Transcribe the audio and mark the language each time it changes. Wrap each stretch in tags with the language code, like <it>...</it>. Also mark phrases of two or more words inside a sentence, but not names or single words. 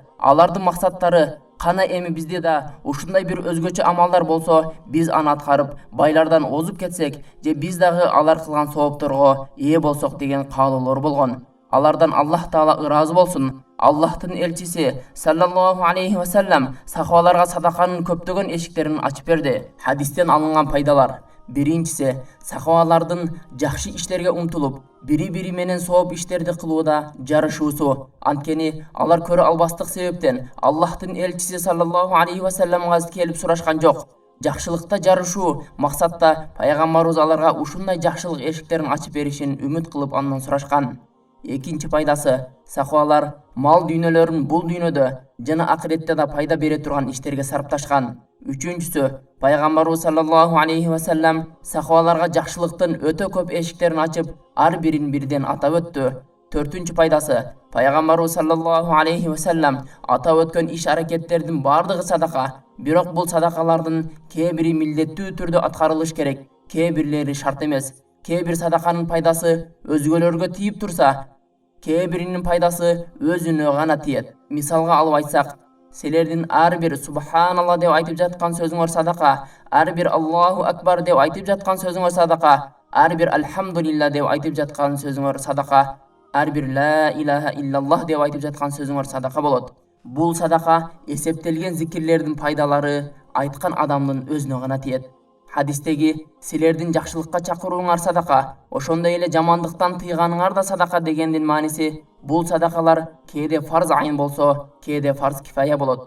<ky>Алардын максаттары: "Кана эми бизде да ушундай бир өзгөчө амалдар болсо, биз аны аткарып, байлардан озуп кетсек, же биз дагы алар кылган соопторго ээ болсок" деген каалоолор болгон. Алардан Аллах Таала ыраазы болсун. Аллахтын элчиси</ky> <ar>صلى الله عليه وسلم</ar> <ky>сахабаларга садаканын көптөгөн эшиктерин ачып берди. Хадистен алынган пайдалар: биринчиси, сахабалардын жакшы иштерге умтулуп, бири-бири менен сооп иштерди кылууда жарышуусу. Анткени алар көрө албастык себептен Аллахтын элчиси</ky> <ar>صلى الله عليه وسلم</ar> <ky>келип сурашкан жок. Жакшылыкта жарышуу максатта пайгамбарыбыз аларга ушундай жакшылык эшиктерин ачып беришин үмүт кылып андан сурашкан. Экинчи пайдасы, сахабалар мал дүйнөлөрүн бул дүйнөдө жана акыретте да пайда бере турган иштерге сарпташкан. Үчүнчүсү, пайгамбарыбыз</ky> <ar>صلى الله عليه وسلم</ar> <ky>сахабаларга жакшылыктын өтө көп эшиктерин ачып, ар бирин бирден атап өттү. Төртүнчү пайдасы, пайгамбарыбыз</ky> <ar>صلى الله عليه وسلم</ar> <ky>атап өткөн иш аракеттердин бардыгы садака. Бирок бул садакалардын кээ бири милдеттүү түрдө аткарылыш керек, кээ бирлери шарт эмес. Кээ бир садаканын пайдасы өзгөлөргө тийип турса, кээ биринин пайдасы өзүнө гана тиет. Мисалга алып айтсак, силердин ар бир Субханалла деп айтып жаткан сөзүңөр садака, ар бир</ky> <ar>الله أكبر</ar> <ky>деп айтып жаткан сөзүңөр садака, ар бир Алхамдулилла деп айтып жаткан сөзүңөр садака, ар бир</ky> <ar>لا إله إلا الله</ar> <ky>деп айтып жаткан сөзүңөр садака болот. Бул садака эсептелген зикирлердин пайдалары айткан адамдын өзүнө гана тиет. Хадистеги силердин жакшылыкка чакырууңар садака, ошондой эле жамандыктан тыйганыңар да садака дегендин мааниси, бул садакалар кээде</ky> <ar>فرض عين</ar> <ky>болсо, кээде</ky> <ar>فرض كفاية</ar> <ky>болот.</ky>